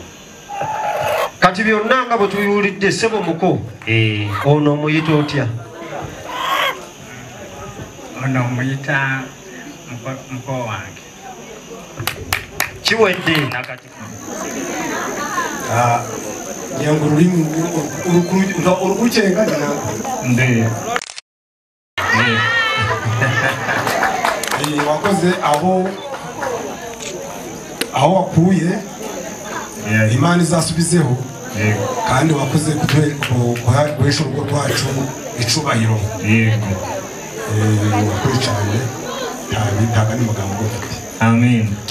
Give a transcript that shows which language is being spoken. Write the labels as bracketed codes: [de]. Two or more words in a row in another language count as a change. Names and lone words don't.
[lg] kati byonna nga bwe tubiwulidde ssebo muko ono omuyita otya ono omuyita muko wange kiwedde yangu lulimu olukucenga nde [rw] wakoze aho wakuye imani zasubizeho kandi wakoze guhesha urugo rwacu icubahiro wakoze cyane ntabwo ari magambo gufite amen